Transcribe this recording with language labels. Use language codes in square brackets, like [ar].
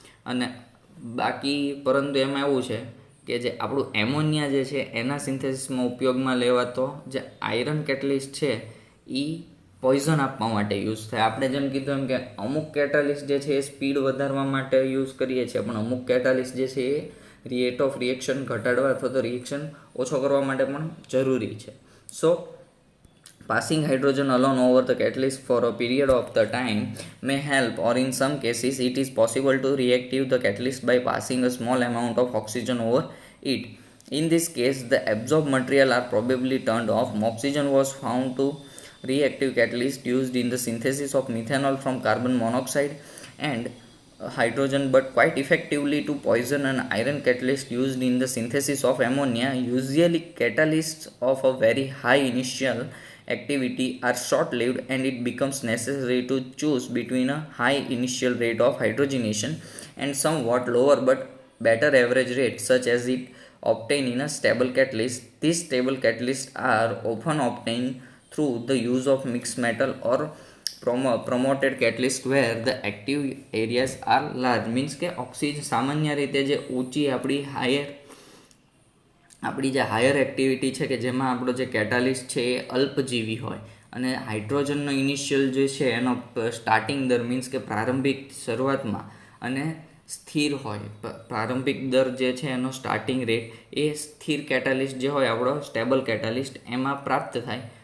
[gu] અને બાકી પરંતુ એમાં એવું છે કે જે આપણું એમોનિયા જે છે એના સિન્થેસિસમાં ઉપયોગમાં લેવાતો જે આયરન કેટલિસ્ટ છે એ પોઈઝન આપવા માટે યુઝ થાય. આપણે જેમ કીધું એમ કે અમુક કેટાલિસ્ટ જે છે એ સ્પીડ વધારવા માટે યુઝ કરીએ છીએ, પણ અમુક કેટાલિસ્ટ જે છે એ રેટ ઓફ રિએક્શન ઘટાડવા અથવા તો રિએક્શન ઓછો કરવા માટે પણ જરૂરી છે. [en] So passing hydrogen alone over the catalyst for a period of the time may help, or in some cases it is possible to reactive the catalyst by passing a small amount of oxygen over it. In this case, the absorbed material are probably turned off. Oxygen was found to reactive catalyst used in the synthesis of methanol from carbon monoxide and hydrogen, but quite effectively to poison and iron catalyst used in the synthesis of ammonia. Usually catalysts of a very high initial activity are short-lived, and it becomes necessary to choose between a high initial rate of hydrogenation and somewhat lower but better average rate, such as it obtained in a stable catalyst. These stable catalysts are often obtained through the use of mixed metal or promoted catalyst where the active areas are large. [gu] Means કે oxygen સામાન્ય રીતે જે ઊંચી આપણી જે higher activity છે, કે જેમાં આપણો જે કેટાલિસ્ટ છે એ અલ્પજીવી હોય, અને હાઇડ્રોજનનો ઇનિશિયલ જે છે એનો સ્ટાર્ટિંગ દર, મીન્સ કે પ્રારંભિક શરૂઆતમાં અને સ્થિર હોય, પ્રારંભિક દર જે છે એનો સ્ટાર્ટિંગ રેટ એ સ્થિર કેટાલિસ્ટ જે હોય આપણો સ્ટેબલ કેટાલિસ્ટ એમાં પ્રાપ્ત થાય.